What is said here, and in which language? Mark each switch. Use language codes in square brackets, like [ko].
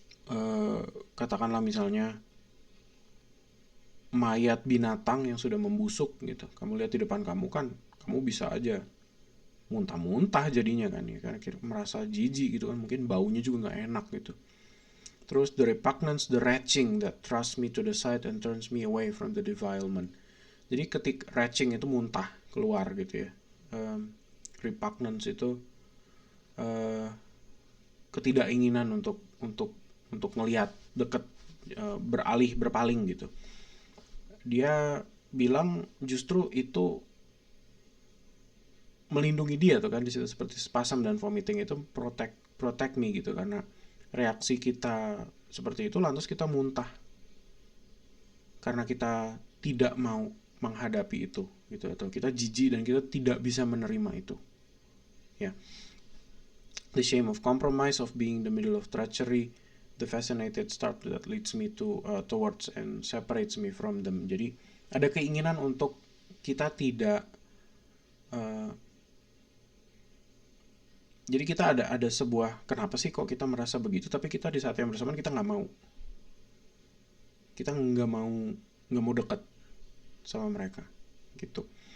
[id] eh, katakanlah misalnya mayat binatang yang sudah membusuk gitu, kamu lihat di depan kamu kan, kamu bisa aja muntah-muntah jadinya kan ya, karena merasa jijik gitu kan, mungkin baunya juga nggak enak gitu. [en] Terus the repugnance, the retching that thrusts me to the side and turns me away from the defilement. [id] Jadi retching itu muntah keluar gitu ya. Repugnance itu uh, ketidakinginan untuk ngelihat deket, beralih berpaling gitu. Dia bilang justru itu melindungi dia tuh kan di situ, seperti spasm dan vomiting itu [en] protect me [id] gitu, karena reaksi kita seperti itu lantas kita muntah karena kita tidak mau menghadapi itu gitu, atau kita jijik dan kita tidak bisa menerima itu ya. [en] The shame of compromise, of being in the middle of treachery, the fascinated start that leads me towards and separates me from them. [id] Jadi ada keinginan untuk kita tidak, uh, jadi kita ada sebuah, kenapa sih kok kita merasa begitu, tapi kita di saat yang bersamaan kita nggak mau, kita nggak mau dekat sama mereka gitu.